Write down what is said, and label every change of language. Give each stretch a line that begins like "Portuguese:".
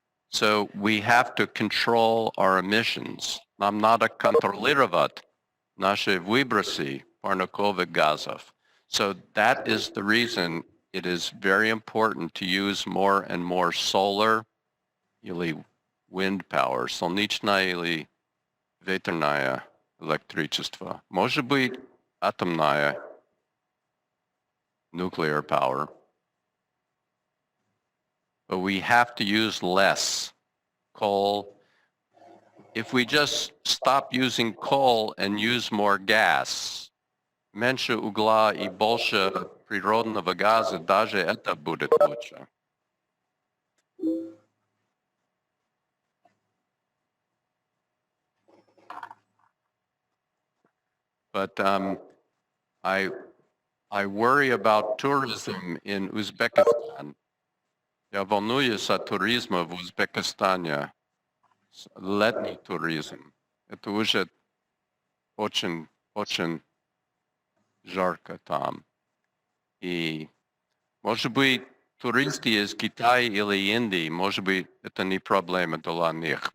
English: So we have to control our emissions.
Russian: Нам надо контролировать наши выбросы парниковых газов.
English: So that is the reason it is very important to use more and more solar или wind power,
Russian: солнечное или ветерное электричество. Может быть, атомное,
English: nuclear power. But we have to use less coal. If we just stop using coal and use more gas,
Russian: меньше угля и больше природного газа,
English: даже это будет лучше. But I worry about tourism in Uzbekistan.
Russian: Я волнуюсь о туризме в Узбекистане. Летний туризм. Это уже очень жарко там. И, может быть, туристы из Китая или Индии, может быть, это не проблема для них.